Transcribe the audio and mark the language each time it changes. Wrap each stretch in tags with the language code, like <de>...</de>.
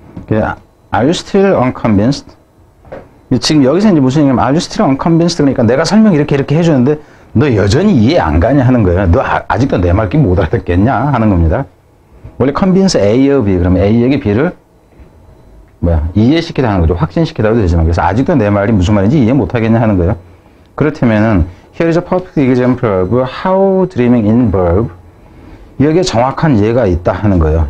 <en>Are you still unconvinced?</en> <ko>지금 여기서 이제 무슨 얘기냐면,</ko> <en>Are you still unconvinced?</en> <ko>그러니까 내가 설명 이렇게 해주는데, 너 여전히 이해 안 가냐 하는 거예요. 너 아직도 내 말귀 못 알아듣겠냐 하는 겁니다. 원래 convince A의 B, 그러면 A에게 B를 이해시키다 하는 거죠. 확신시키다도 되지만. 그래서 아직도 내 말이 무슨 말인지 이해 못 하겠냐 하는 거예요. 그렇다면은,</ko> <en>here is a perfect example of how dreaming in verb.</en> <ko>여기에 정확한 예가 있다 하는 거예요.</ko>